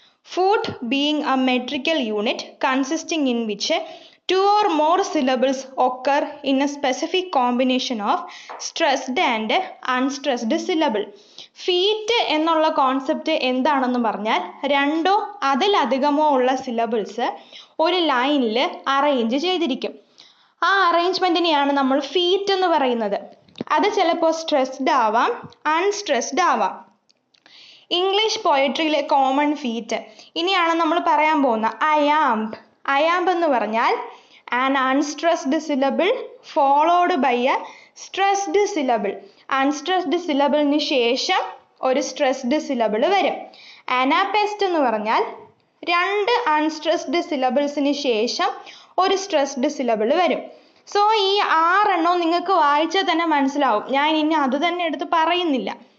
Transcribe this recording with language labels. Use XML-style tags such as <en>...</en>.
<en>Foot being a metrical unit consisting in which two or more syllables occur in a specific combination of stressed and unstressed syllable.</en> <ml>Feet എന്നുള്ള concept എന്താണെന്ന് പറഞ്ഞാൽ രണ്ടോ അതിലധികമോ ഉള്ള syllables ഒരു ലൈനിൽ arrange ചെയ്തിരിക്കും. ആ അറേഞ്ച്മെന്റിനെയാണ് നമ്മൾ ഫീറ്റ് എന്ന് പറയുന്നത്. അത് ചിലപ്പോൾ സ്ട്രെസ്ഡ് ആവാം, അൺസ്ട്രെസ്ഡ് ആവാം. ഇംഗ്ലീഷ് പോയട്രിയിലെ കോമൺ ഫീറ്റ് ഇനിയാണ് നമ്മൾ പറയാൻ പോകുന്ന അയാംബ്. അയാംബ് എന്ന് പറഞ്ഞാൽ</ml> <en>an unstressed syllable followed by a stressed syllable.</en> <ml>Unstressed സിലബിളിന് ശേഷം ഒരു സ്ട്രെസ്ഡ് സിലബിൾ വരും. അനാപെസ്റ്റ് എന്ന് പറഞ്ഞാൽ രണ്ട് അൺസ്ട്രെസ്ഡ് സിലബിൾസിന് ശേഷം ഒരു സ്ട്രെസ്ഡ് സിലബിൾ വരും. സോ ഈ 6 എണ്ണവും നിങ്ങൾക്ക് വായിച്ചാൽ തന്നെ മനസ്സിലാവും. ഞാൻ ഇനി അത് തന്നെ എടുത്ത് പറയുന്നില്ല.</ml>